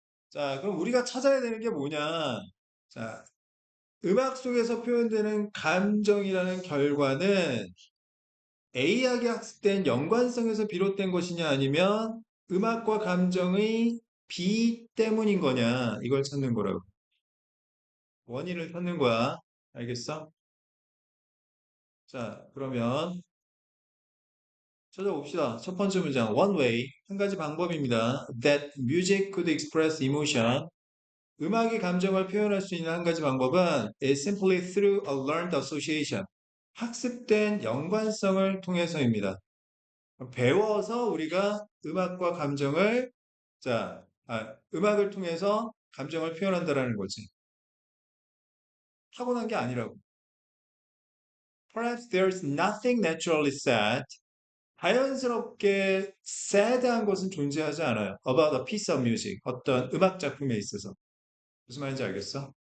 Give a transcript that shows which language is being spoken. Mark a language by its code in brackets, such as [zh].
[ko] 자, 그럼 우리가 찾아야 되는 게 뭐냐? 자, 음악 속에서 표현되는 감정이라는 결과는 A하게 학습된 연관성에서 비롯된 것이냐 아니면 음악과 감정의 B 때문인 거냐 이걸 찾는 거라고. 원인을 찾는 거야. 알겠어? 자, 그러면 찾아봅시다. 첫 번째 문장, [en] one way, [ko] 한 가지 방법입니다. [en] That music could express emotion. [ko] 음악이 감정을 표현할 수 있는 한 가지 방법은 [en] is simply through a learned association. [ko] 학습된 연관성을 통해서입니다. 배워서 우리가 음악과 감정을 음악을 통해서 감정을 표현한다라는 거지. 타고난 게 아니라고. [en] Perhaps there's nothing naturally sad. [ko] 자연스럽게 sad한 것은 존재하지 않아요. [en] About a piece of music. [ko] 어떤 음악 작품에 있어서. 무슨 말인지 알겠어?